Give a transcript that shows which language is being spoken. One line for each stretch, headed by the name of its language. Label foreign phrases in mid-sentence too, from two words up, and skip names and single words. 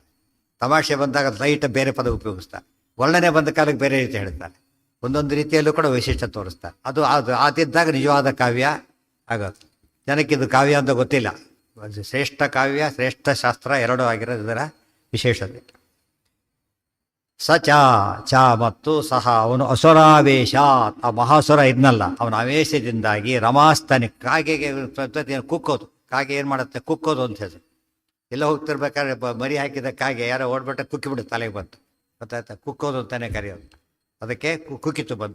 Kannada: ತಮಾಷೆ ಬಂದಾಗ ಲೈಟ್ ಬೇರೆ ಪದ ಉಪಯೋಗಿಸ್ತಾರೆ. ವರ್ಣನೆ ಬಂದ ಕಾಲಕ್ಕೆ ಬೇರೆ ರೀತಿ ಹೇಳ್ತಾರೆ. ಒಂದೊಂದು ರೀತಿಯಲ್ಲೂ ಕೂಡ ವೈಶಿಷ್ಟ್ಯ ತೋರಿಸ್ತಾರೆ. ಅದು ಆದಿದ್ದಾಗ ನಿಜವಾದ ಕಾವ್ಯ ಆಗೋದು. ಜನಕ್ಕಿದು ಕಾವ್ಯ ಅಂತ ಗೊತ್ತಿಲ್ಲ. ಶ್ರೇಷ್ಠ ಕಾವ್ಯ, ಶ್ರೇಷ್ಠ ಶಾಸ್ತ್ರ ಎರಡೂ ಆಗಿರೋದು ಇದರ ವಿಶೇಷತೆ. ಸ ಚ ಚ ಮತ್ತು ಸಹ ಅವನು ಅಸುರಾವೇಶ, ಆ ಮಹಾಸುರ ಇದ್ನಲ್ಲ ಅವನ ಆವೇಶದಿಂದಾಗಿ ರಮಾಸ್ತನಿ ಕಾಗೆಗೆ ಕುಕ್ಕೋದು. ಕಾಗೆ ಏನು ಮಾಡುತ್ತೆ, ಕುಕ್ಕೋದು ಅಂತ ಹೆಸರು. ಎಲ್ಲ ಹೋಗ್ತಿರ್ಬೇಕಾದ್ರೆ ಮರಿ ಹಾಕಿದ ಕಾಗೆ ಯಾರೋ ಓಡ್ಬಿಟ್ಟ ಕುಕ್ಕಿಬಿಡುತ್ತೆ, ತಲೆಗೆ ಬಂತು, ಗೊತ್ತಾಯ್ತಾ? ಕುಕ್ಕೋದು ಅಂತಾನೆ ಕರೆಯೋದು. ಅದಕ್ಕೆ ಕುಕ್ಕಿತ್ತು ಬಂತು.